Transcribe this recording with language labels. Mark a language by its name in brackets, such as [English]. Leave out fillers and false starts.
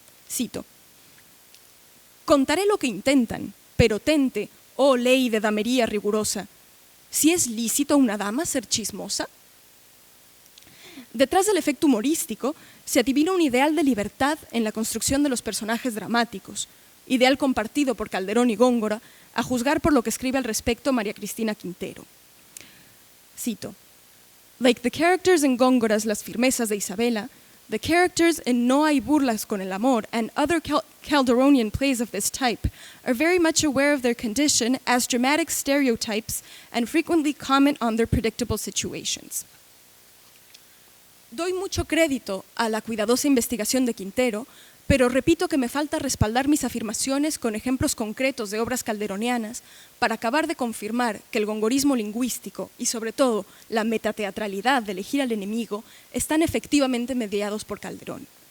[Spanish] Cito: «Contaré lo que intentan, pero tente, oh ley de damería rigurosa, ¿si es lícito a una dama ser chismosa?». Detrás del efecto humorístico se adivina un ideal de libertad en la construcción de los personajes dramáticos, ideal compartido por Calderón y Góngora, a juzgar por lo que escribe al respecto María Cristina Quintero. [English] Cito: «Like the characters in Góngora's Las firmezas de Isabela, the characters in No hay burlas con el amor and other Calderonian plays of this type are very much aware of their condition as dramatic stereotypes and frequently comment on their predictable situations». [Spanish] Doy mucho crédito a la cuidadosa investigación de Quintero, pero repito que me falta respaldar mis afirmaciones con ejemplos concretos de obras calderonianas para acabar de confirmar que el gongorismo lingüístico y sobre todo la metateatralidad de elegir al enemigo están efectivamente mediados por Calderón.